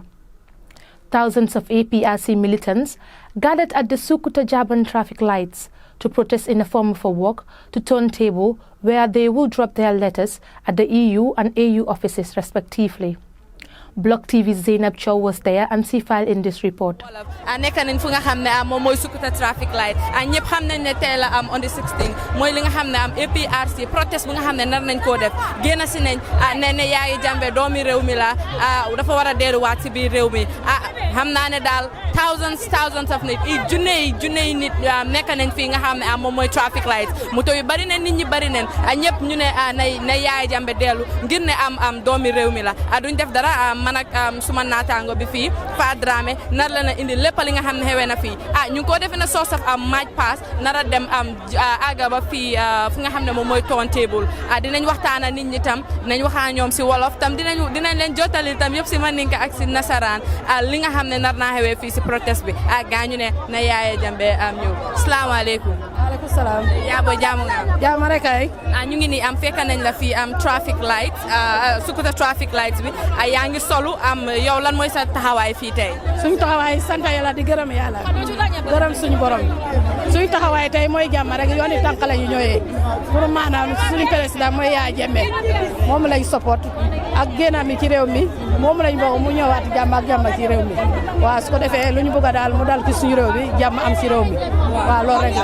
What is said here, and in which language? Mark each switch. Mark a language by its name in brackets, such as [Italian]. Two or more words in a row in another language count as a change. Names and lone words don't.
[English] Thousands of APRC militants gathered at the Sukuta Jaban traffic lights to protest in a form of a walk to turntable where they will drop their letters at the EU and AU offices respectively. Block TV's Zainab Chow was there and she filed in this report. [Wolof] Nekk nañ fu nga xam ne moom mooy Sukuta [English] traffic light [Wolof] ñëpp xam nañ ne tey la [English] on the 16 [Wolof] mooy li nga xam ne APRC protest bu nga xam ne nar nañ koo def génn si nañ ne Yaya Jammeh doomi réew mi la dafa war a delluwaat si biir réew mi xam naa ne daal [English] thousands of [Wolof] nit junne yi nit nekk nañ fii nga xam ne moom mooy [English] traffic light [Wolof] moto yu bari nañ nit ñi bari nañ ñëpp ñu ne na Yaya Jammeh dellu ngir ne am doomi réew mi la duñ def dara man ak suma naataango bi fii Fa Dramé nar la na indi lépp li nga xam ne xewee na fii ñu ngi ko defee na [English] source of match pass [Wolof] nar a dem àgga ba fii fu nga xam ne moom mooy turntable dinañ waxtaana nit ñi tam dinañ waxaa ñoom si wolof tam dinañ leen jottali tam yëpp si mandinka ak si nasaraan li nga xam ne nar naa xewee fii si protest bi gaañu ne na Yaya Jammeh ñëw salaamaaleykum. waaleykum salaam. yaa booy jaamu nga. jaamu rek ay. ñu ngi nii fekk nañ la fii [English] traffic light Sukuta traffic light [Wolof] bi yaa ngi solu yow lan mooy sa taxawaay fii tey. suñu taxawaay sant yàlla di gërëm yàlla gërëm suñu borom suñu taxawaay tey mooy jàmm rek yooni tànk la ñu ñëwee pour maanaam suñu président mooy Yaya Jammeh moom lañ support ak génn mi ci réew mi moom lañ bëgg mu ñëwaat jàmm ak jàmm ci réew mi waaw su ko defee lu ñu bëgg daal mu dal ci suñu réew bi jàmm am ci réew mi waaw loolu rek la.